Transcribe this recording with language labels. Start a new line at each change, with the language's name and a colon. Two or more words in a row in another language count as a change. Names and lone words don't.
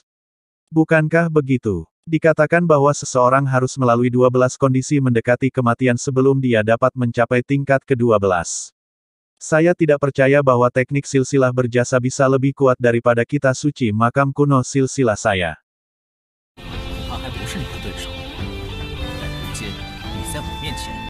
Indonesian: Bukankah begitu? Dikatakan bahwa seseorang harus melalui 12 kondisi mendekati kematian sebelum dia dapat mencapai tingkat ke-12. Saya tidak percaya bahwa teknik silsilah berjasa bisa lebih kuat daripada kitab suci makam kuno silsilah saya.
Chinese: 恐怕还不是你的对手，但如今你在我面前